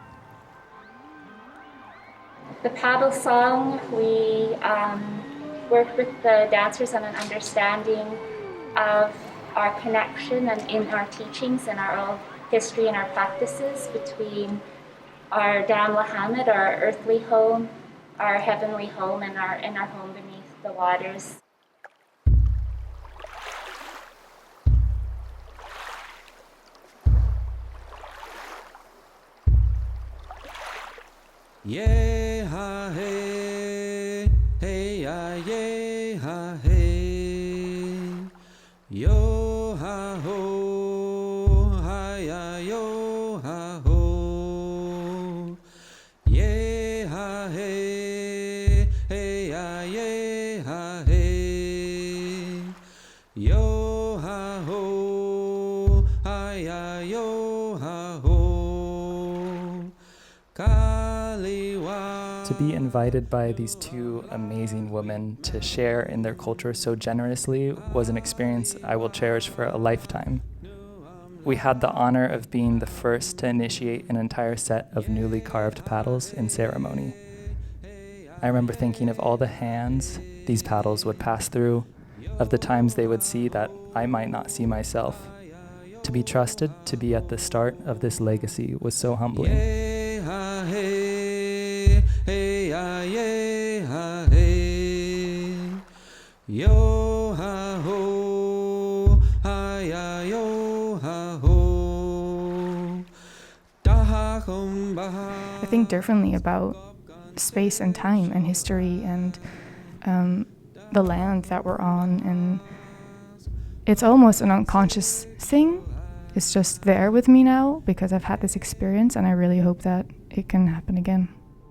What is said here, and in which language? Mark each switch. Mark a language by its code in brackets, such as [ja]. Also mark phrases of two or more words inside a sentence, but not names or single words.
[en] The paddle song, we worked with the dancers on an understanding of our connection and in our teachings and our oral history and our practices between our Dam Lahamid, our earthly home, our heavenly home, and our home beneath the waters. Yeah, ha, hey, hey, ya, yeah, ha, hey, yo, ha, ho, ha, ya, yo, ha, ho, yeah, ha, hey, hey, ya, yeah, ha, hey, yo, ha, ho, ha, ya, yo, ha, ho, to be invited by these two amazing women to share in their culture so generously was an experience I will cherish for a lifetime. We had the honor of being the first to initiate an entire set of newly carved paddles in ceremony. I remember thinking of all the hands these paddles would pass through, of the times they would see that I might not see myself. To be trusted to be at the start of this legacy was so humbling. Hey, yeah, ha, hey, yo, ha, ho, ha, ya, yo, ha, ho, da, ha, hum, ba, ha. I think differently about space and time and history and the land that we're on, and it's almost an unconscious thing. It's just there with me now because I've had this experience, and I really hope that it can happen again.